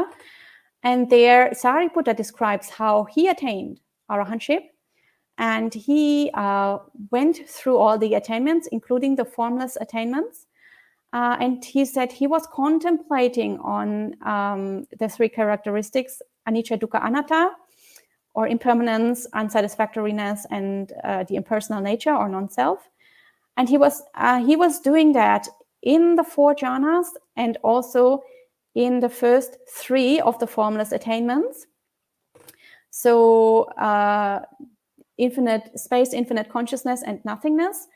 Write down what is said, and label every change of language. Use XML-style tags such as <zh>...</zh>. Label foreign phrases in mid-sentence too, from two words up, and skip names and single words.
<en>And there Sariputta describes how he attained arahantship. And he went through all the attainments, including the formless attainments. And he said he was contemplating on the 3 characteristics,</en> <pi>anicca, dukkha, anatta,</pi> <en>or impermanence, unsatisfactoriness, and the impersonal nature or non-self. And he was doing that in the 4 jhanas and also in the first 3 of the formless attainments. So infinite space, infinite consciousness, and nothingness.</en>